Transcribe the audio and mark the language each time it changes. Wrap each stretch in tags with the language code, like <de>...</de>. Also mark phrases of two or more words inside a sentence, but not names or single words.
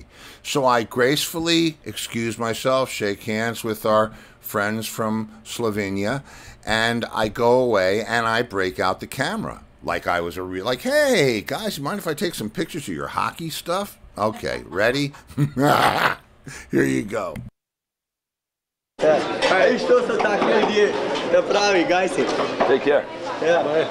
<en>So I gracefully excuse myself, shake hands with our friends from Slovenia, and I go away and I break out the camera. Like I was like, hey, guys, you mind if I take some pictures of your hockey stuff? Okay, ready? Here you go.</en> <sl>Što so takvi ljudje, da pravi, gajsi.</sl> <en>Take care. Ja.</en>